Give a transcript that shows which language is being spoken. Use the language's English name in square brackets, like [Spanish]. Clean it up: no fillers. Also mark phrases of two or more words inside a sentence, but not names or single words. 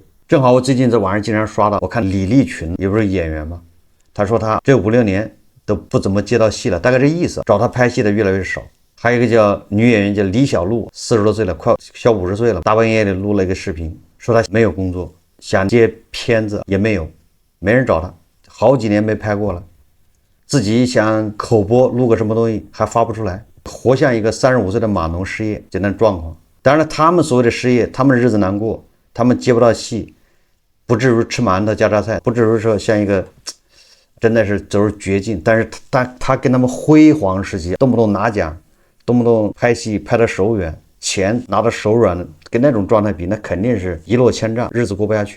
[Chinese] 正好我最近在網上經常刷到，我看李立群也不是演員嘛，他說他這5-6年都不怎麼接到戲了，大概這意思，找他拍戲的越來越少。還有一個叫女演員叫李小璐，40多歲了，快小50歲了，大半夜裡錄了一個視頻，說他沒有工作，想接片子也没有，沒人找他，好幾年沒拍過了，自己想口播錄個什麼東西還發不出來，活像一個35歲的碼農失業這樣狀況。當然了，他們所謂的失業，他們日子難過，他們接不到戲，不至於吃饅頭加榨菜，不至於說像一個真的是走入絕境。但是他跟他們輝煌時期，動不動拿獎， 动不动拍戲拍到手軟，錢拿到手軟的，跟那種狀態比，那肯定是一落千丈，日子過不下去。